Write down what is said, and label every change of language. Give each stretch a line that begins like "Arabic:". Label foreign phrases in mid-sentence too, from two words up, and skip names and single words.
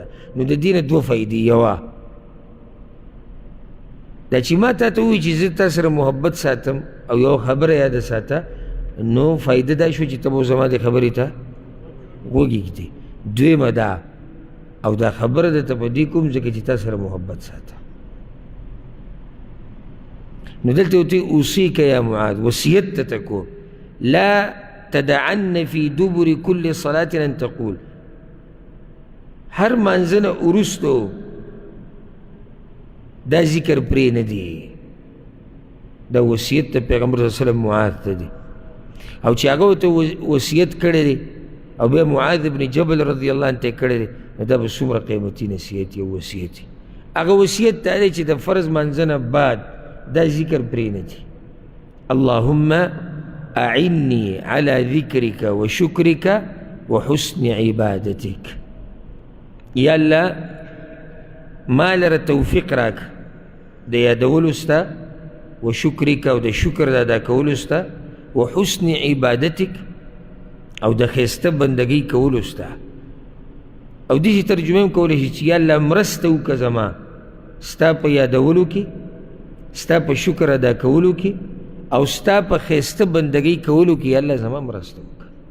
Pashto: نو د دې نه دوه فایدې، یوه دا چې ما تا ته ووایي چې زه تا سره محبت ساتم او یوه خبره یاده ساته، نو فایده دا شو چې ته به زما د خبرې ته غوږ ږدې. دویمه دا او دا خبره درته په دې کوم ځکه چې تا سره محبت ساته. نو دلته ورته
Arabic: اوصیک یا معاذ
Pashto: وصیت ته تکو
Arabic: لا تدعن فی دبر کل صلاة ان تقول،
Pashto: هر مانځه نه وروستو دا ذکر پرې نه دی. دا وصیت ته پیغمبر
Arabic: صلی الله علیه وسلم
Pashto: معاذ ته دی او چې هغه ورته وصیت کړی دی او بیا معاذ ابن جبل
Arabic: رضی الله عنه
Pashto: ته کړی دی، نو دا به څومره قیمتي نصیحت یو وصیت دی. هغه وصیت دا دی چې د فرض مانځه نه بعد دا ذکر پرې نه دی.
Arabic: اللهم اعني على ذکرک وشکرک وحسن عبادتک.
Pashto: یا الله ما لره توفیق راک د یادولو ستا وشکرک او د شکر د ادا کولو ستا
Arabic: وحسن عبادتک
Pashto: او د ښایسته بندګۍ کولو ستا. او دې ترجمه هم کولی شي چې یا الله مرسته وکړه زما ستا په یادولو کې، ستا په شکر ادا کولو کې او ستا په ښایسته بندګۍ کولو کې یا الله زما مرسته وکړه.